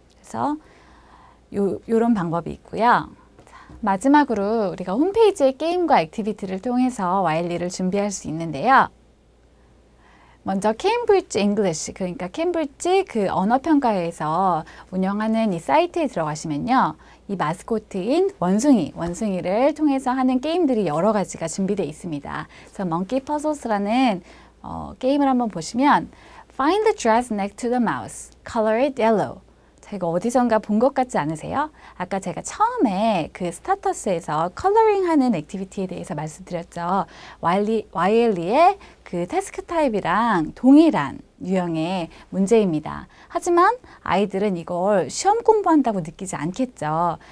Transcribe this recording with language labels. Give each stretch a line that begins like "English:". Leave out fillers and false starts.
Korean: 그래서 요런 방법이 있고요. 마지막으로 우리가 홈페이지의 게임과 액티비티를 통해서 와일리를 준비할 수 있는데요. 먼저 케임브리지 잉글리시, 그러니까 케임브리지 그 언어평가회에서 운영하는 이 사이트에 들어가시면요. 이 마스코트인 원숭이를 통해서 하는 게임들이 여러 가지가 준비되어 있습니다. 그래서 Monkey Puzzles라는 게임을 한번 보시면
English: Find the dress next to the mouse, color it yellow.
Korean: 제가 어디선가 본 것 같지 않으세요? 아까 제가 처음에 그 스타터스에서 컬러링 하는 액티비티에 대해서 말씀드렸죠. 와일리의 그 태스크 타입이랑 동일한 유형의 문제입니다. 하지만 아이들은 이걸 시험 공부한다고 느끼지 않겠죠.